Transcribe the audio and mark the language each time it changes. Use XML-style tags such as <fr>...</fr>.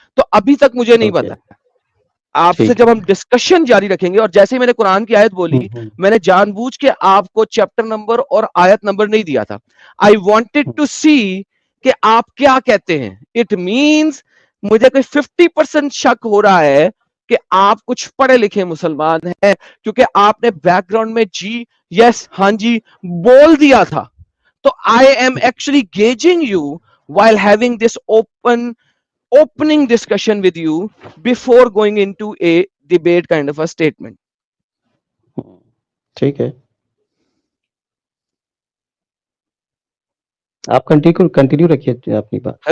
<ur>تو ابھی تک مجھے نہیں پتا. آپ سے جب ہم ڈسکشن جاری رکھیں گے, اور جیسے ہی میں نے قرآن کی آیت بولی, میں نے جان بوجھ کے آپ کو چیپٹر نمبر اور آیت نمبر نہیں دیا تھا.</ur> <en>I wanted to see</en> <ur>کہ آپ کیا کہتے ہیں.</ur> <en>it means</en> <ur>مجھے کوئی 50% شک ہو رہا ہے کہ آپ کچھ پڑھے لکھے مسلمان ہیں, کیونکہ آپ نے بیک گراؤنڈ میں جی یس ہاں جی بول دیا تھا.</ur> <en>تو I am actually gauging you while having this opening discussion with you before going into a debate kind of a statement.</en> <ur>ٹھیک ہے, آپ کنٹینیو رکھیے اپنی بات.</ur>